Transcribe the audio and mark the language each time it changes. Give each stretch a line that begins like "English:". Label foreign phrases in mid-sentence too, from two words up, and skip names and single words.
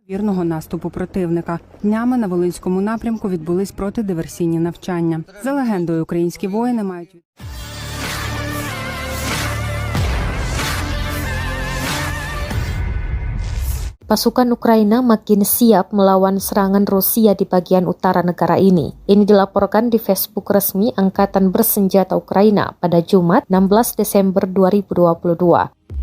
Ukrainian: вірного наступу противника. Днями на Волинському напрямку відбулись протидиверсійні навчання. За легендою, українські воїни мають...
Indonesian: Pasukan Ukraina makin siap melawan serangan Rusia di bagian utara negara ini. Ini dilaporkan di Facebook resmi Angkatan Bersenjata Ukraina pada Jumat 16 Desember 2022.